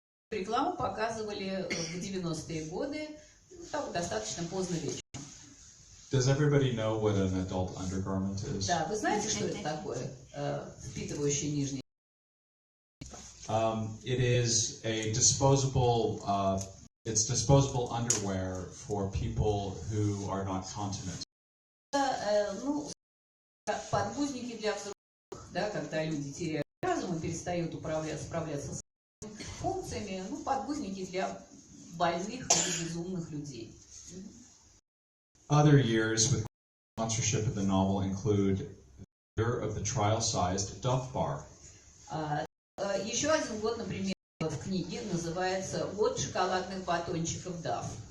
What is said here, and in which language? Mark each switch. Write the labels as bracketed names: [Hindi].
[Russian] Рекламу показывали в 90-е годы, так, достаточно поздно вечером. [English] Does everybody know what an adult undergarment is? [Russian] Да, вы знаете, что это такое, впитывающий нижний? [English] It is a disposable. It's disposable underwear for people who are not continent. [Russian] Ну, подгузники для взрослых, да, когда люди теряют разум и перестают справляться с функциями, ну, подгузники для больных или безумных людей. [English] Other years with sponsorship of the novel include the year of the trial-sized Duff Bar. [Russian] Еще один год, например, в книге называется «Год шоколадных батончиков Duff».